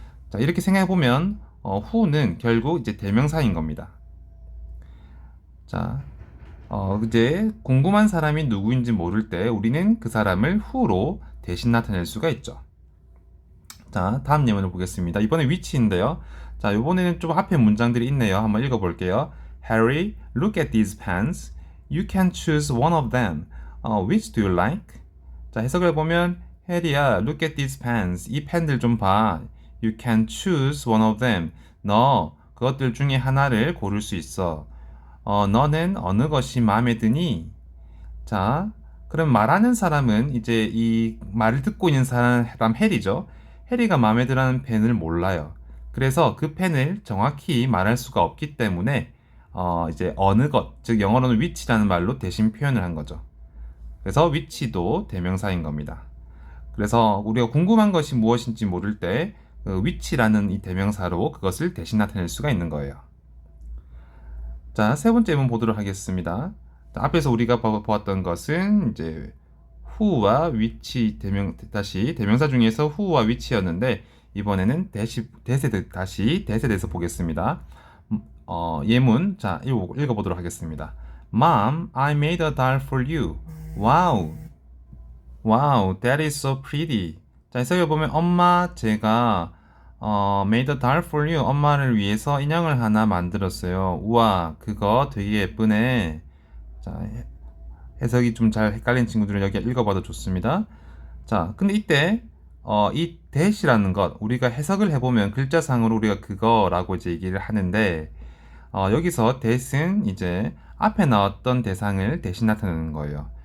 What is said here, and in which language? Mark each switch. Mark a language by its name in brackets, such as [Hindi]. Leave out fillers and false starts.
[Korean] 자, 이렇게 생각해 보면 who는 결국 이제 대명사인 겁니다. 자, 이제 궁금한 사람이 누구인지 모를 때 우리는 그 사람을 who로 대신 나타낼 수가 있죠. 자, 다음 예문을 보겠습니다. 이번에 위치인데요. 자, 이번에는 좀 앞에 문장들이 있네요. 한번 읽어볼게요. [English] Harry, look at these pens. You can choose one of them. Which do you like? [Korean] 자, 해석을 보면 해리야, [English] look at these pens. [Korean] 이 펜들 좀 봐. [English] You can choose one of them. [Korean] 너 그것들 중에 하나를 고를 수 있어. 너는 어느 것이 마음에 드니? 자, 그럼 말하는 사람은 이제 이 말을 듣고 있는 사람 해리죠. 해리가 마음에 들어하는 펜을 몰라요. 그래서 그 펜을 정확히 말할 수가 없기 때문에 이제 어느 것, 즉 영어로는 which라는 말로 대신 표현을 한 거죠. 그래서 which도 대명사인 겁니다. 그래서 우리가 궁금한 것이 무엇인지 모를 때 그 which라는 이 대명사로 그것을 대신 나타낼 수가 있는 거예요. 자, 세 번째 문문 보도록 하겠습니다. 자, 앞에서 우리가 보았던 것은 이제 who와 which 다시 대명사 중에서 who와 which였는데 이번에는 다시 대세에 대해서 보겠습니다. 예문 자 읽어보도록 하겠습니다. [English] Mom, I made a doll for you. Wow, wow, that is so pretty. [Korean] 자, 해석해 보면 엄마 제가 [English] made a doll for you. [Korean] 엄마를 위해서 인형을 하나 만들었어요. 우와, 그거 되게 예쁘네. 자, 해석이 좀 잘 헷갈린 친구들은 여기 읽어봐도 좋습니다. 자, 근데 이때 이 that이라는 것 우리가 해석을 해보면 글자상으로 우리가 그거라고 이제 얘기를 하는데 여기서 that은 이제 앞에 나왔던 대상을 대신 나타내는 거예요.